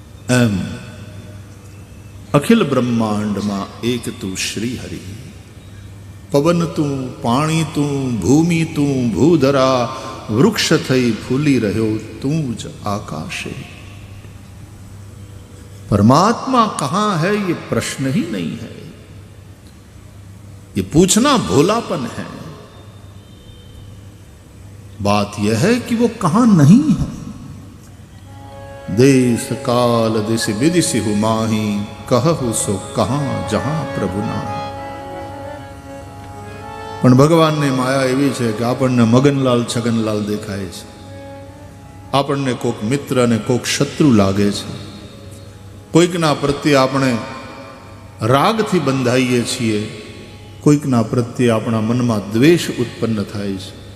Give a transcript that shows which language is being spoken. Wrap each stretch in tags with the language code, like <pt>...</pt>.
<gu>એમ અખિલ બ્રહ્માંડમાં એક તું શ્રી હરિ. પવન તું, પાણી તું, ભૂમિ તું, ભૂધરા, વૃક્ષ થઈ ફૂલી રહ્યો તું જ આકાशे.</gu> <hi>परमात्मा कहाँ है ये प्रश्न ही नहीं है, ये पूछना भोलापन है. बात यह है कि वो कहां नहीं है. देश काल दिश विदिशि हु माही, कहु सो कहां जहां प्रभु ना.</hi> <gu>પણ ભગવાનની માયા એવી છે કે આપણને મગનલાલ છગનલાલ દેખાય છે, આપણને કોઈક મિત્ર અને કોઈક શત્રુ લાગે છે, કોઈકના પ્રત્યે આપણે રાગથી બંધાઈએ છીએ, કોઈકના પ્રત્યે આપણા મનમાં દ્વેષ ઉત્પન્ન થાય છે.</gu>